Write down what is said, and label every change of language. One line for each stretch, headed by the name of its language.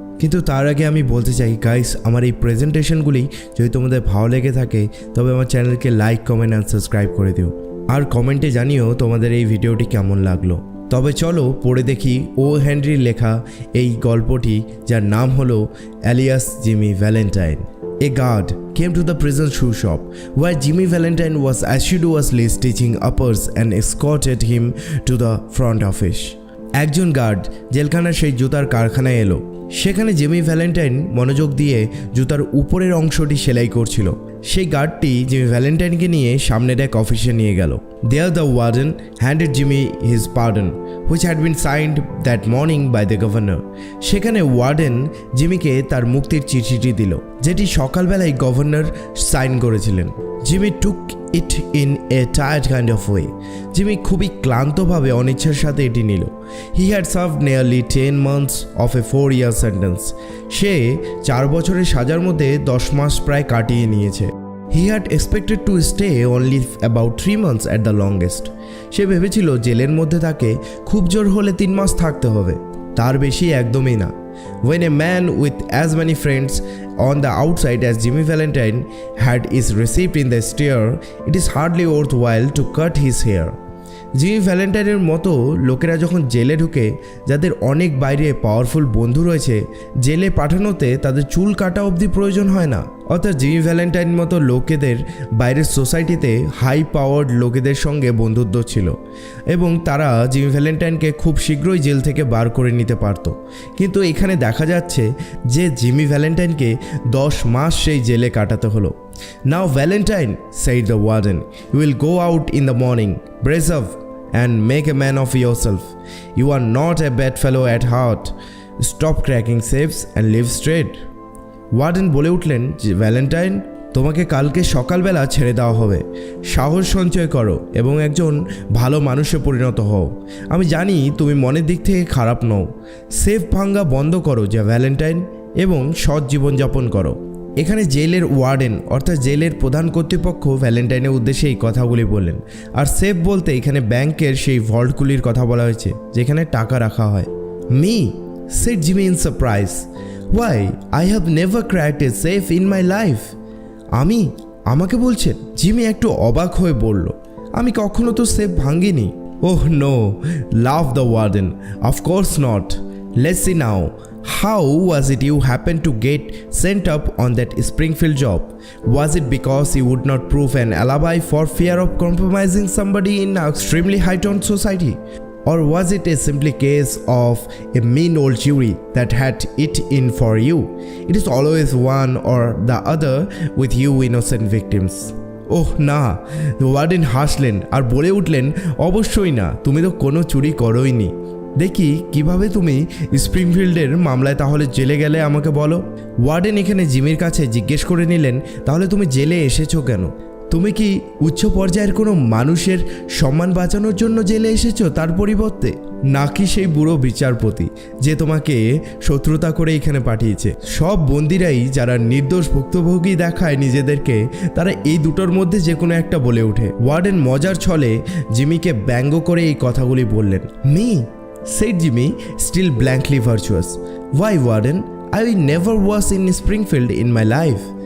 Bangla: কিন্তু তার আগে আমি বলতে চাই গাইস, আমার এই প্রেজেন্টেশনগুলি যদি তোমাদের ভালো লেগে থাকে তবে আমার চ্যানেলকে লাইক, কমেন্ট অ্যান্ড সাবস্ক্রাইব করে দিও, আর কমেন্টে জানিও তোমাদের এই ভিডিওটি কেমন লাগলো। তবে চলো পড়ে দেখি ওহেনরির লেখা এই গল্পটি, যার নাম হলো alias Jimmy Valentine.
English: A guard came to the prison shoe shop where Jimmy Valentine was assiduously stitching uppers and escorted him to the front office.
Bangla: একজন গার্ড জেলখানার সেই জুতার কারখানায় এলো। সেখানে জিমি ভ্যালেন্টাইন মনোযোগ দিয়ে জুতার উপরের অংশটি সেলাই করছিল। সেই গার্ডটি জিমি ভ্যালেন্টাইনকে নিয়ে সামনের এক অফিসে নিয়ে গেল।
English: There the warden handed Jimmy his pardon, which had been signed that morning by the governor.
Bangla: সেখানে ওয়ার্ডেন জিমিকে তার মুক্তির চিঠিটি দিল, যেটি সকালবেলায় গভর্নর সাইন করেছিলেন।
English: Jimmy took it in a tired kind of way.
Bangla: Jimmy খুবই ক্লান্তভাবে অনিচ্ছার সাথে এটি নিল।
English: He had served nearly 10 months of a 4-year sentence.
Bangla: সে 4 বছরের সাজার মধ্যে 10 মাস প্রায় কাটিয়ে নিয়েছে।
English: He had expected to stay only about 3 months at the longest.
Bangla: সে ভেবেছিল জেলের মধ্যে তাকে খুব জোর হলে 3 মাস থাকতে হবে, তার বেশি একদমই না।
English: When a man with as many friends on the outside as Jimmy Valentine had is received in the exterior, it is hardly worthwhile to cut his hair.
Bangla: Jimmy ভ্যালেন্টাইনের মতো লোকেরা যখন জেলে ঢুকে, যাদের অনেক বাইরে পাওয়ারফুল বন্ধু রয়েছে, জেলে পাঠানোতে তাদের চুল কাটা অবধি প্রয়োজন হয় না। অর্থাৎ জিমি ভ্যালেন্টাইন মতো লোকেদের বাইরের সোসাইটিতে হাই পাওয়ার্ড লোকেদের সঙ্গে বন্ধুত্ব ছিল, এবং তারা জিমি ভ্যালেন্টাইনকে খুব শীঘ্রই জেল থেকে বার করে নিতে পারত। কিন্তু এখানে দেখা যাচ্ছে যে জিমি ভ্যালেন্টাইনকে 10 মাস সেই জেলে কাটাতে হলো।
English: Now Valentine, said the warden, you will go out in the morning, brace up and make a man of yourself. You are not a bad fellow at heart. Stop cracking safes and live straight.
Bangla: Warden বলে উঠলেন যে Valentine, তোমাকে কালকে সকালবেলা ছেড়ে দেওয়া হবে। সাহস সঞ্চয় করো এবং একজন ভালো মানুষে পরিণত হও। আমি জানি তুমি মনের দিক থেকে খারাপ নও। সেফ ভাঙ্গা বন্ধ করো যা ভ্যালেন্টাইন, এবং সৎ জীবনযাপন করো। এখানে জেলের ওয়ার্ডেন অর্থাৎ জেলের প্রধান কর্তৃপক্ষ ভ্যালেন্টাইনের উদ্দেশ্যে এই কথাগুলি বললেন। আর সেফ বলতে এখানে ব্যাংকের সেই ভল্টগুলির কথা বলা হয়েছে যেখানে টাকা রাখা হয়।
English: Me, said Jimmy in surprise. Why, I have never cracked a safe in my life.
Bangla: আমাকে বলছেন? জিমি একটু অবাক হয়ে বলল, আমি কখনো তো safe ভাঙিনি।
English: Oh no, laughed the warden. Of course not. Let's see now. How was it you happened to get sent up on that Springfield job? Was it because you would not prove an alibi for fear of compromising somebody in an extremely high-toned society? Or was it a simply case of a mean old jury that had it in for you? It is always one or the other with you innocent victims.
Bangla: ওহ না, warden হাসলেন আর বলে উঠলেন, অবশ্যই না, তুমি তো কোনো চুরি করোইনি। দেখি কিভাবে তুমি স্প্রিংফিল্ডের মামলায় তাহলে জেলে গেলে আমাকে বলো। ওয়ার্ডেন এখানে জিমির কাছে জিজ্ঞেস করে নিলেন, তাহলে তুমি জেলে এসেছো কেন? তুমি কি উচ্চ পর্যায়ের কোনো মানুষের সম্মান বাঁচানোর জন্য জেলে এসেছো তার পরিবর্তে, নাকি সেই বুড়ো বিচারপতি যে তোমাকে শত্রুতা করে এখানে পাঠিয়েছে? সব বন্দিরাই যারা নির্দোষ ভুক্তভোগী দেখায় নিজেদেরকে, তারা এই দুটোর মধ্যে যে কোনো একটা বলে ওঠে। ওয়ার্ডেন মজার ছলে জিমিকে ব্যঙ্গ করে এই কথাগুলি বললেন।
English: Me, said Jimmy, still blankly virtuous. Why, warden? I never was in Springfield in my life.